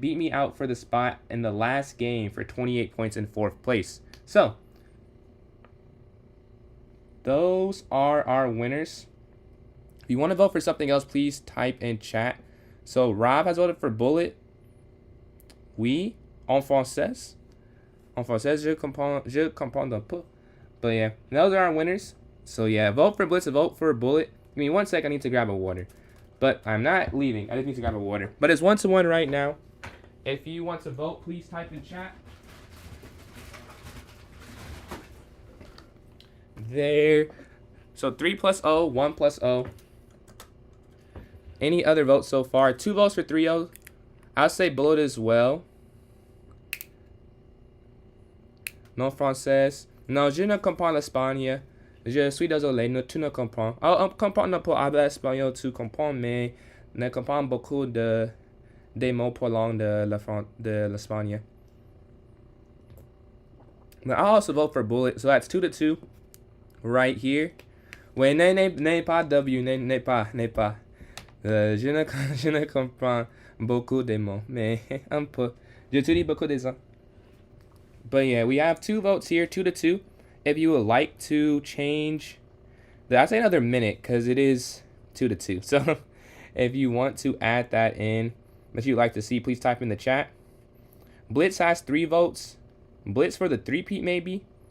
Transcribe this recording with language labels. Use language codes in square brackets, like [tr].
[en] Beat me out for the spot in the last game for 28 points in fourth place. So those are our winners. If you want to vote for something else, please type in chat. So Rob has voted for Bullet. [fr] Oui, en français. En français, je comprends un peu. [en] But yeah, those are our winners. So yeah, vote for Blitz, vote for Bullet. Give me 1 sec, I need to grab a water. But I'm not leaving. I just need to grab a water. But it's 1-1 right now. If you want to vote, please type in chat. There. So 3 plus O, 1 plus O. Any other votes so far? 2 votes for 3O. I'll say Bullet as well. [fr] Non français. Non, je ne comprends l'Espagne. Je suis désolé, tu ne comprends. On comprend un peu avec l'espagnol, tu comprends, mais ne comprends beaucoup des mots pour langue de l'Espagne. [en] But I'll also vote for Bullet, so that's 2-2 right here. [fr] Ouais, n'est pas W, n'est pas. Je ne comprends beaucoup des mots, mais un peu. J'utilise beaucoup des ans. [en] But yeah, we have 2 votes here, 2-2. If you would like to change, I'd say another minute because it is 2-2. So if you want to add that in, that you'd like to see, please type in the chat. Blitz has 3 votes. Blitz for the 3-peat maybe.